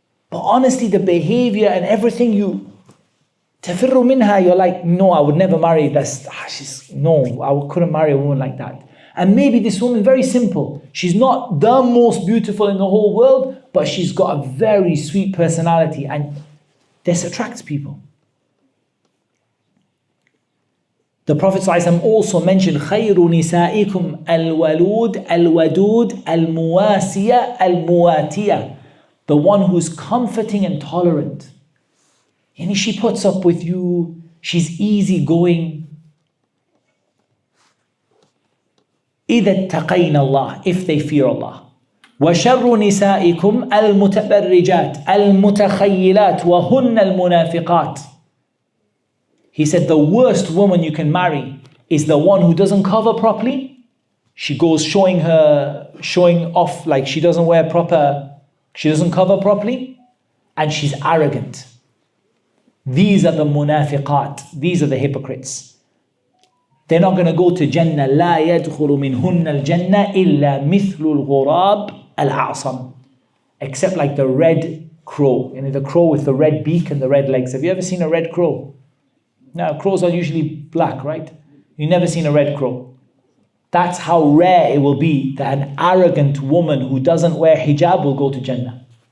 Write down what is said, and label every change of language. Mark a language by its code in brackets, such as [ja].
[en] But honestly, the behavior and everything [ar] tafirru minha, [en] you're like, no, I would never marry this. No, I couldn't marry a woman like that. And maybe this woman, very simple. She's not the most beautiful in the whole world, but she's got a very sweet personality, and this attracts people. The Prophet ﷺ also mentioned [ar] خَيْرُ نِسَائِكُمْ الْوَلُودِ الْوَدُودِ الْمُوَاسِيَةِ الْمُوَاتِيَةِ. [en] The one who's comforting and tolerant. She puts up with you. She's easygoing. [ar] إِذَا اتَّقَيْنَ اللَّهِ, [en] if they fear Allah. [ar] وَشَرُّ نِسَائِكُمْ الْمُتَبَرِّجَاتِ الْمُتَخَيِّلَاتِ وَهُنَّ الْمُنَافِقَاتِ. [en] He said the worst woman you can marry is the one who doesn't cover properly. She goes showing off like she doesn't she doesn't cover properly, and she's arrogant. These are the munafiqat, these are the hypocrites. They're not going to go to Jannah. [ar] لا يدخل منهن الجنة إلا مثل الغراب الأعصم. [en] Except like the red crow. The crow with the red beak and the red legs. Have you ever seen a red crow? Now, crows are usually black, right? You've never seen a red crow. That's how rare it will be that an arrogant woman who doesn't wear hijab will go to Jannah.